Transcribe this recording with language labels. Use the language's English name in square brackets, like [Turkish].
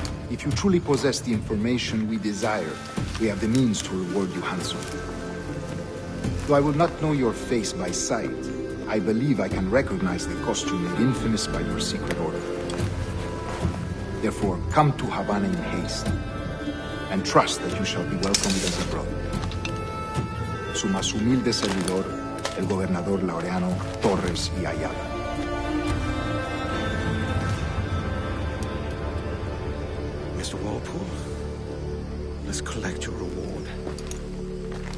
[English] If you truly possess the information we desire, we have the means to reward you handsomely. Though I will not know your face by sight, I believe I can recognize the costume made infamous by your secret order. Therefore, come to Havana in haste, and trust that you shall be welcomed as a brother. [Spanish] Su más humilde servidor, el gobernador Laureano Torres y Ayala. [English] Mr. Walpole, let's collect your reward.